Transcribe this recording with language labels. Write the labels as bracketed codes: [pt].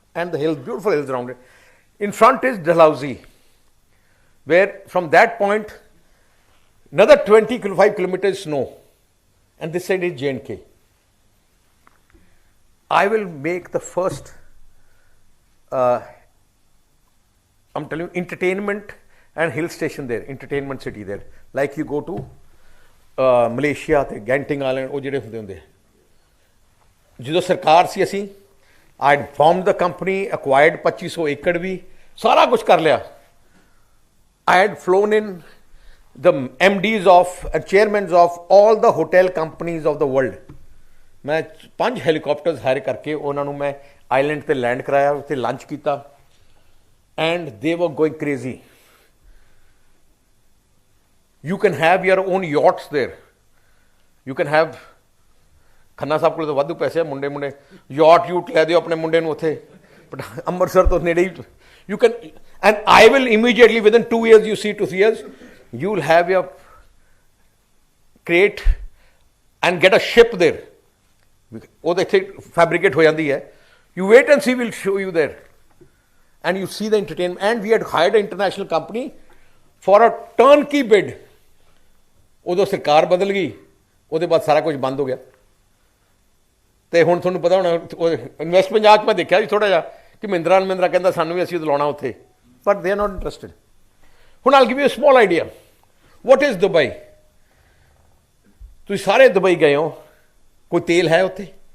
[en] And the hills, beautiful hills around it. In front is Dalhousie, where from that point, another 25 kilometers snow. And this side is J&K. I will make the first I'm telling you, entertainment and hill station there, entertainment city there. Like you go to Malaysia, ਤੇ Genting Island, [pa] ਉਹ ਜਿਹੜੇ ਹੁੰਦੇ ਜਦੋਂ ਸਰਕਾਰ ਸੀ ਅਸੀਂ, [en] I had formed the company, acquired 2500 [pa] ਏਕੜ ਵੀ, ਸਾਰਾ ਕੁਝ ਕਰ ਲਿਆ। [en] I had flown in the MDs of and chairmen of all the hotel companies of the world. [pa] ਮੈਂ 5 ਹੈਲੀਕਾਪਟਰਸ ਹਾਇਰ ਕਰਕੇ ਉਹਨਾਂ ਨੂੰ ਮੈਂ ਆਈਲੈਂਡ ਤੇ ਲੈਂਡ ਕਰਾਇਆ, ਉੱਥੇ ਲੰਚ ਕੀਤਾ। [en] And they were going crazy. You can have your own yachts there. You can have, [pa] Khanna ਸਾਹਿਬ ਕੋਲ ਤਾਂ ਵਾਧੂ ਪੈਸੇ ਆ, ਮੁੰਡੇ ਯਾਟ ਯੂਟ ਲੈ ਦਿਓ ਆਪਣੇ ਮੁੰਡੇ ਨੂੰ ਉੱਥੇ, ਬਟ ਅੰਮ੍ਰਿਤਸਰ ਤੋਂ ਨੇੜੇ ਹੀ। [en] You can, and I will immediately within 2 years, you see 2-3 years, you will have your create and get a ship there. [pa] ਉਹ ਤਾਂ ਇੱਥੇ ਫੈਬਰੀਕੇਟ ਹੋ ਜਾਂਦੀ ਹੈ। [en] You wait and see, we'll show you there. And you see the entertainment. And we had hired an international company for a turnkey bid. [pa] ਉਦੋਂ ਸਰਕਾਰ ਬਦਲ ਗਈ, ਉਹਦੇ ਬਾਅਦ ਸਾਰਾ ਕੁਝ ਬੰਦ ਹੋ ਗਿਆ। ਤੇ ਹੁਣ ਤੁਹਾਨੂੰ ਪਤਾ ਹੋਣਾ, ਇਨਵੈਸਟ ਪੰਜਾਬ 'ਚ ਮੈਂ ਦੇਖਿਆ ਜੀ ਥੋੜ੍ਹਾ ਜਿਹਾ ਕਿ ਮਹਿੰਦਰਾ ਕਹਿੰਦਾ ਸਾਨੂੰ ਵੀ ਅਸੀਂ ਲਾਉਣਾ ਉੱਥੇ, [en] But they are not interested. ਹੁਣ I'll give you a small idea what is Dubai. [pa] ਤੁਸੀਂ ਸਾਰੇ ਦੁਬਈ ਗਏ ਹੋ, ਕੋਈ ਤੇਲ ਹੈ ਉੱਥੇ?